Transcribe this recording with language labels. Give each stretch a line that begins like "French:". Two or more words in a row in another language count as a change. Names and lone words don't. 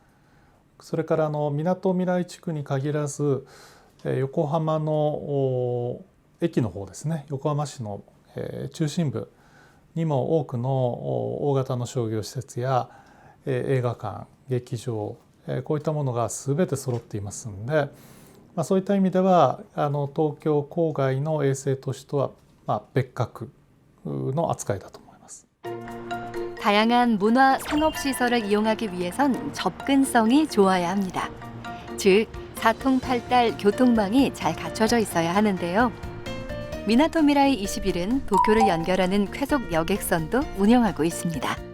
Japanese: それからみなとみらい地区に限らず横浜の駅の方ですね、横浜市の中心部にも多くの大型の商業施設や映画館、劇場、こういったものが全て揃っていますので、そういった意味では東京郊外の衛星都市とは別格の扱いだと思います。
Korean: 다양한 문화 상업시설을 이용하기 위해선 접근성이 좋아야 합니다. 즉, 사통팔달 교통망이 잘 갖춰져 있어야 하는데요. 미나토미라이 21은 도쿄를 연결하는 쾌속 여객선도 운영하고 있습니다.